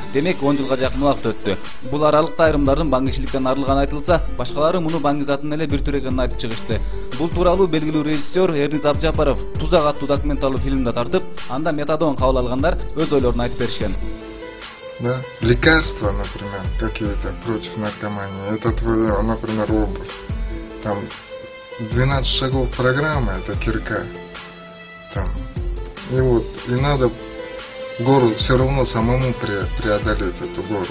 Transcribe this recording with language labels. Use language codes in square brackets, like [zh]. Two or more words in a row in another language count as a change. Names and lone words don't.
[ky] Демек 10 жылга жакын убакыт өттү. Бул аралыкта айрымдардын баңгичиликтен арылганы айтылса, башкалары муну баңгизатын эле бир түр экенин айтып чыгышты. Бул тууралуу белгилүү режиссер Эрниз Абжапаров Тузак аттуу документалдуу фильмде тартып, анда метадон кабыл алгандар өз ойлорун айтып беришкен. [ru] Да, лекарства, например, какие-то против наркомании, это твоя, например, обувь. Там 12 шагов программы, это кирка. Там. И вот, и надо гору все равно самому преодолеть эту гору.